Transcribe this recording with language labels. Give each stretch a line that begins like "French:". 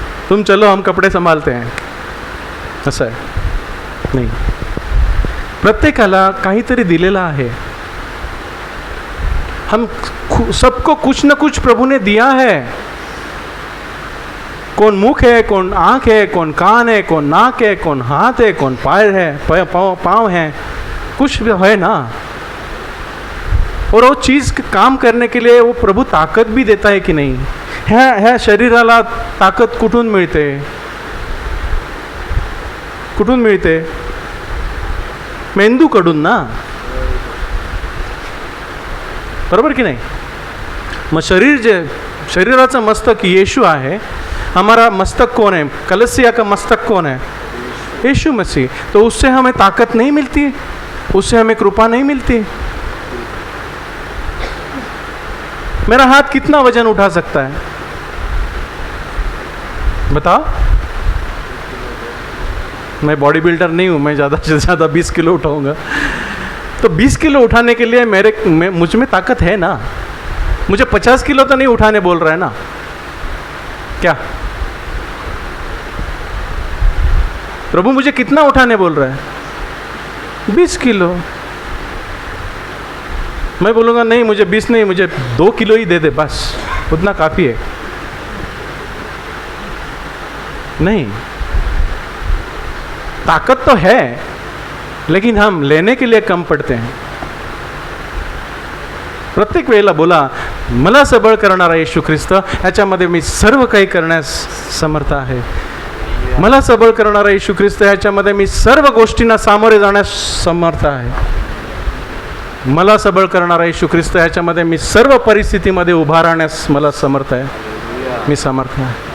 Hindi: तुम चलो, हम कपडे संभालते हैं.
Marathi: असं आहे नाही. प्रत्येकाला काहीतरी दिलेलं आहे.
Hindi: हम सबको कुछ न कुछ प्रभु ने दिया है. कौन मुख है, कौन आँख है, कौन कान है, कौन नाक है, कौन हाथ है, कौन पैर है, पाँव है, कुछ भी है ना. और वो चीज़ काम करने के लिए वो प्रभु ताकत भी देता है कि नहीं?
Marathi: ह्या शरीराला ताकद कुठून मिळते? कुठून मिळते? मेंदूकडून ना, बरोबर की नाही? मग शरीराचं मस्तक येशू आहे,
Hindi: हमारा मस्तक कौन है? कलीसिया का मस्तक कौन है? यीशु मसीह। तो उससे हमें ताकत नहीं मिलती, उससे हमें कृपा नहीं मिलती। मेरा हाथ कितना वजन उठा सकता है बताओ? मैं बॉडी बिल्डर नहीं हूं, मैं ज़्यादा से ज़्यादा 20 किलो उठाऊंगा। तो 20 किलो उठाने के लिए मुझ में ताकत है ना। मुझे 50 किलो तो नहीं उठाने बोल रहा है ना क्या? प्रभु मुझे कितना उठाने बोल रहा है? 20 किलो। मैं बोलूँगा नहीं, मुझे 20 नहीं, मुझे 2 किलो ही दे दे, बस उतना काफ़ी है। नहीं, ताकत तो है, लेकिन हम लेने के लिए कम पड़ते हैं।
Marathi: प्रत्येक वेळेला बोला, मला सबळ करणारा येशू ख्रिस्त, ह्याच्यामध्ये मी सर्व काही करण्यास समर्थ आहे। मला सबळ करणारा येशू ख्रिस्त, ह्याच्यामध्ये मी सर्व गोष्टींना सामोरे जाण्यास समर्थ आहे। मला सबळ करणारा येशू ख्रिस्त, ह्याच्यामध्ये मी सर्व परिस्थितीमध्ये उभा राहण्यास मला समर्थ आहे। मी समर्थ आहे।